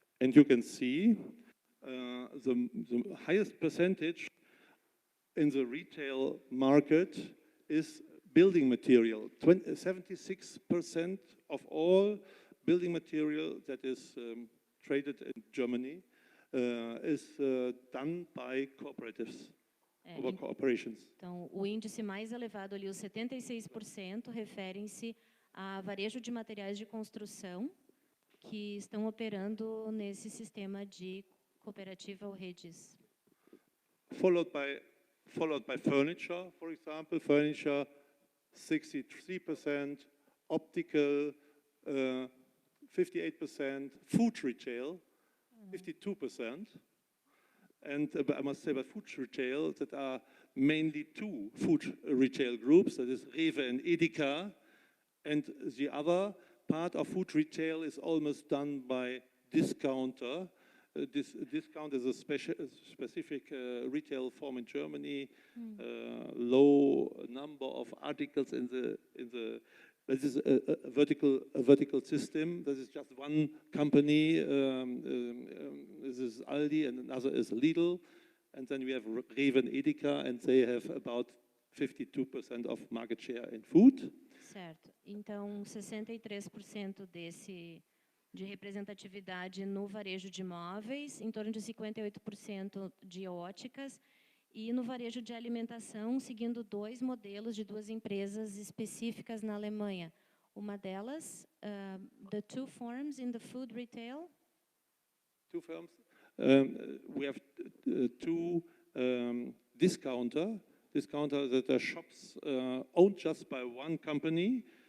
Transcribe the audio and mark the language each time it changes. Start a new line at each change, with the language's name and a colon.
English: And you can see the highest percentage in the retail market is building material. 76% of all building material that is traded in Germany is done by cooperatives, or corporations.
Portuguese: Então, o índice mais elevado ali, os 76%, referem-se a varejo de materiais de construção que estão operando nesse sistema de cooperativa ou redes.
English: Followed by furniture, for example, furniture 63%, optical 58%, food retail 52%. And I must say about food retail that are mainly two food retail groups, that is Rewe and Edeka. And the other part of food retail is almost done by discounter. Discount is a specific retail form in Germany. Low number of articles in the this is a vertical system. This is just one company. This is Aldi, and another is Lidl, and then we have Rewe and Edeka, and they have about 52% of market share in food.
Portuguese: Certo. Então, 63% de representatividade no varejo de imóveis, em torno de 58% de óticas, e no varejo de alimentação, seguindo dois modelos de duas empresas específicas na Alemanha. Uma delas,
English: the two firms in the food retail. Two firms. We have two discounter that are shops owned just by one company.